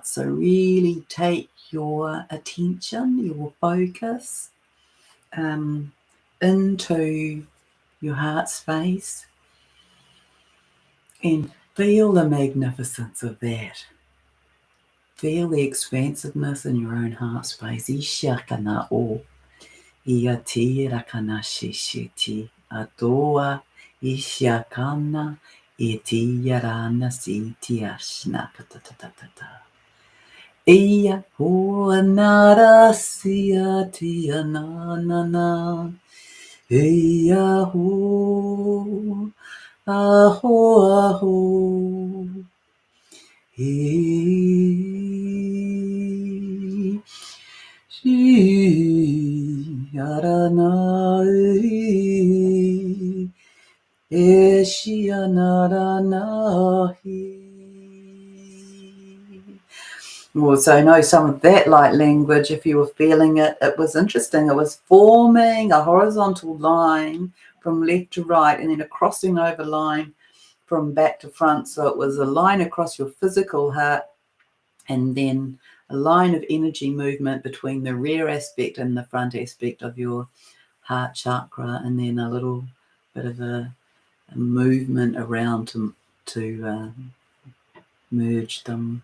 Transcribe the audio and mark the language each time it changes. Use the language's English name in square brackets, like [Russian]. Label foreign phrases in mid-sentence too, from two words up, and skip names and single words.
[English] So really take your attention, your focus into your heart space and feel the magnificence of that. Feel the expansiveness in your own heart space. Ishakana o iati rakana shishiti atoa ishakana iti yarana siti ashna katatatata. Iya ho anara siati anana. Iya ho aho aho. Shi aranai eshi anaranahi. So I know some of that light language, if you were feeling it, it was interesting. It was forming a horizontal line from left to right and then a crossing over line from back to front. So it was a line across your physical heart and then a line of energy movement between the rear aspect and the front aspect of your heart chakra, and then a little bit of a movement around to merge them.